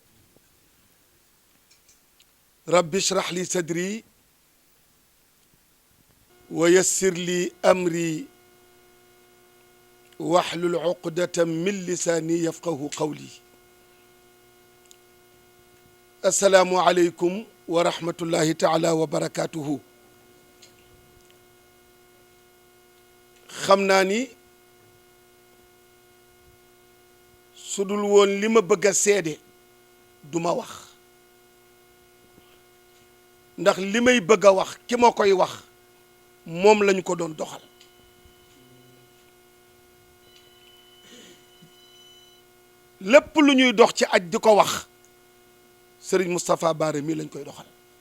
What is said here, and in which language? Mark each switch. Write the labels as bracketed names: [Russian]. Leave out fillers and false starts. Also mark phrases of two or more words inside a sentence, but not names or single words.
[Arabic] رب اشرح لي صدري ويسر لي أمري واحلل عقدة من لساني يفقه قولي السلام عليكم ورحمة الله تعالى وبركاته [Wolof] xam naa ni su dul woon li ma bëgg a seede du ma wax ndax li may bëgg a wax ki ma koy wax moom lañu ko doon doxal lépp lu ñuy dox ci aj di ko wax Serigne Moustapha Bara mii lañ koy doxal